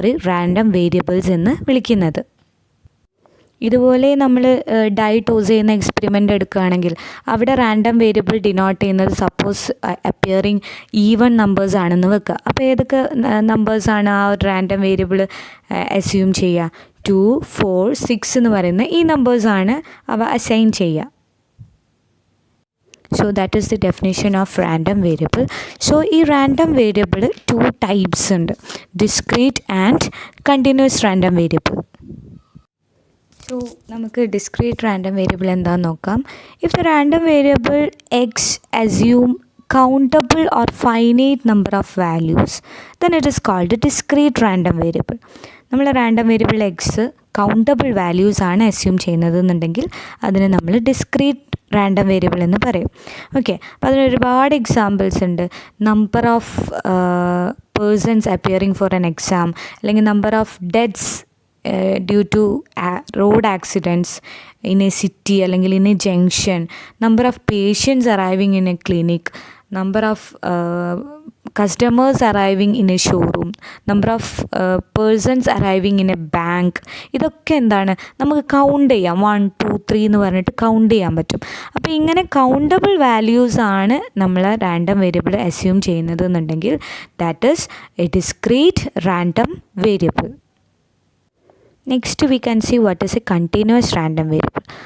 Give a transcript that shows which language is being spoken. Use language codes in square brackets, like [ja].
[ml] Random variables എന്ന് വിളിക്കുന്നത്. ഇതുപോലെ നമ്മൾ ഡൈ ടോസ് ചെയ്യുന്ന എക്സ്പെരിമെൻ്റ് എടുക്കുകയാണെങ്കിൽ അവിടെ റാൻഡം വേരിയബിൾ ഡിനോട്ട് ചെയ്യുന്നത് [en] suppose appearing even numbers [ml] ആണെന്ന് വെക്കുക. അപ്പോൾ ഏതൊക്കെ നമ്പേഴ്സാണ് ആ ഒരു റാൻഡം വേരിയബിൾ അസ്യൂം ചെയ്യുക? 2, 4, 6 എന്ന് പറയുന്ന ഈ നമ്പേഴ്സാണ് അവ അസൈൻ ചെയ്യുക. [en] So that is the definition of random variable. So ഈ random variable 2 types ഉണ്ട്: discrete and continuous random variable. [ml] So നമുക്ക് ഡിസ്ക്രീറ്റ് റാൻഡം വേരിയബിൾ എന്താണെന്ന് നോക്കാം. [en] If the random variable X assume countable or finite number of values, then it is called a discrete random variable. [ml] നമ്മൾ random variable X countable values ആണ് assume ചെയ്യുന്നത് എന്നുണ്ടെങ്കിൽ അതിനെ നമ്മൾ discrete random variable എന്ന് പറയും. ഓക്കെ, അപ്പോൾ അതിന് ഒരുപാട് എക്സാമ്പിൾസ് ഉണ്ട്. [en] Number of persons appearing for an exam, അല്ലെങ്കിൽ number of deaths due to road accidents in a city അല്ലെങ്കിൽ in a junction, number of patients arriving in a clinic, number of customers arriving in a showroom, number of persons arriving in a bank. [ml] ഇതൊക്കെ എന്താണ്, നമുക്ക് count ചെയ്യാം. 1 2 3 എന്ന് പറഞ്ഞിട്ട് count ചെയ്യാൻ പറ്റും. അപ്പോൾ ഇങ്ങനെ കൗണ്ടബിൾ വാല്യൂസ് ആണ് നമ്മൾ റാൻഡം വേരിയബിൾ അസ്യൂം ചെയ്യുന്നത് എന്നുണ്ടെങ്കിൽ [en] That is a discrete random variable. Next we can see what is a continuous random variable.